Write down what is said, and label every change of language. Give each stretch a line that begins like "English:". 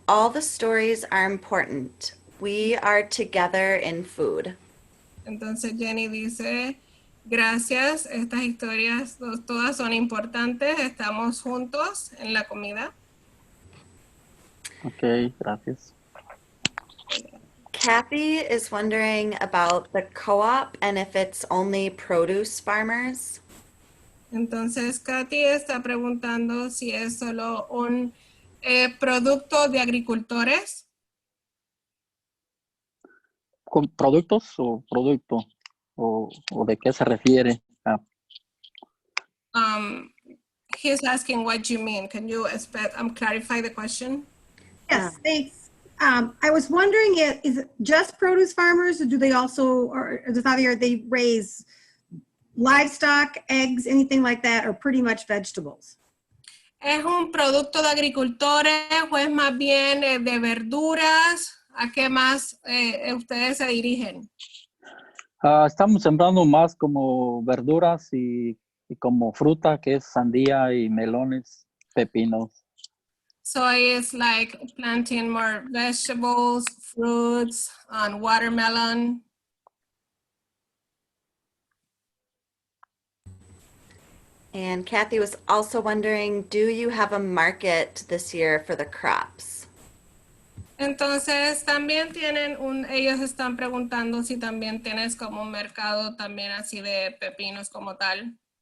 English: All the stories are important. We are together in food.
Spanish: Entonces Jenny dice, gracias, estas historias todas son importantes, estamos juntos en la comida. Okay, gracias.
English: Kathy is wondering about the co-op and if it's only produce farmers.
Spanish: Entonces Katy está preguntando si es solo un producto de agricultores. ¿Con productos o producto? ¿O de qué se refiere?
English: He's asking what you mean. Can you clarify the question? Yes, thanks. I was wondering, is it just produce farmers, or do they also, or does Javier, they raise livestock, eggs, anything like that, or pretty much vegetables?
Spanish: ¿Es un producto de agricultores o es más bien de verduras? ¿A qué más ustedes se dirigen? Estamos sembrando más como verduras y como fruta, que es sandía y melones, pepinos.
English: Soy is like planting more vegetables, fruits, and watermelon. And Kathy was also wondering, do you have a market this year for the crops?
Spanish: Entonces también ellos están preguntando si también tienes como un mercado también así de pepinos como tal.